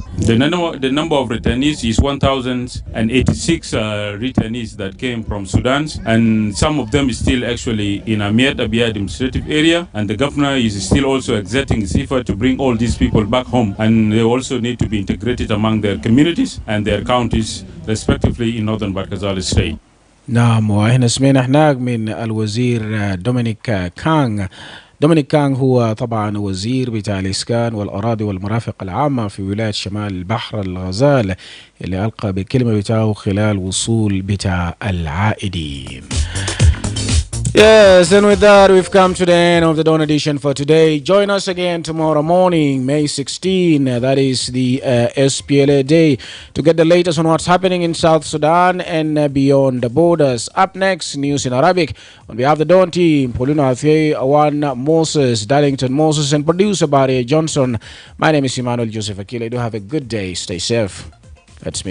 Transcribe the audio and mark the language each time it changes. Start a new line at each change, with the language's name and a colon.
English: The number of returnees is 1,086 returnees that came from Sudan, and some of them is still actually in Amiet Abia administrative area, and the governor is still also exerting his effort to bring all these people back home, and they also need to be integrated among their communities and their counties respectively in northern Barkazal state.
Arabic: نعم، وهنا سمعنا هناك من الوزير دومينيك كانغ. دومينيك كانغ هو طبعا وزير بتاع الإسكان والأراضي والمرافق العامة في ولاية شمال بحر الغزال، اللي ألقى بالكلمة بتاعه خلال وصول بتاع العائدين.
English: Yes, and with that, we've come to the end of the Dawn edition for today. Join us again tomorrow morning, May 16. That is the SPLA Day, to get the latest on what's happening in South Sudan and beyond the borders. Up next, news in Arabic. On behalf of the Dawn team, Paulina Athie, Awan Moses, Darlington Moses, and producer Barry Johnson, my name is Emmanuel Joseph Akile. Do have a good day. Stay safe. Let's meet again.